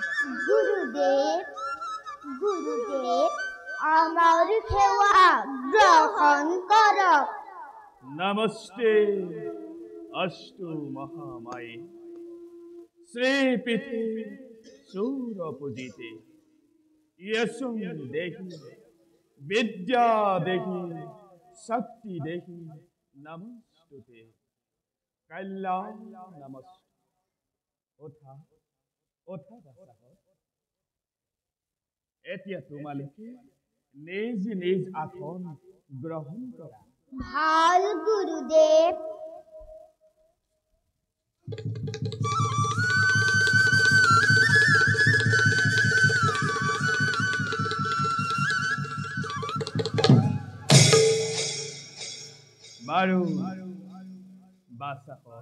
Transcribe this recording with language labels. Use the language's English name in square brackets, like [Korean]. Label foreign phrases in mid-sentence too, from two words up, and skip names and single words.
[Assamese] গুৰুদেৱ গুৰুদেৱ আমাৰ সেৱা গ্ৰহণ কৰক। [Sanskrit] নমস্তে অস্তু মহামায়ে শ্ৰীপীঠে সৌৰপূজিতে यशं देहि विद्या देहि शक्ति देहि नमस्तुते कल्याण नमस्ते [Assamese] উঠা উঠা বাচাহঁত এতিয়া তোমালোকে নিজ নিজ আসন গ্ৰহণ কৰা। ভাল গুৰুদেৱ। বাৰু বাচাহঁত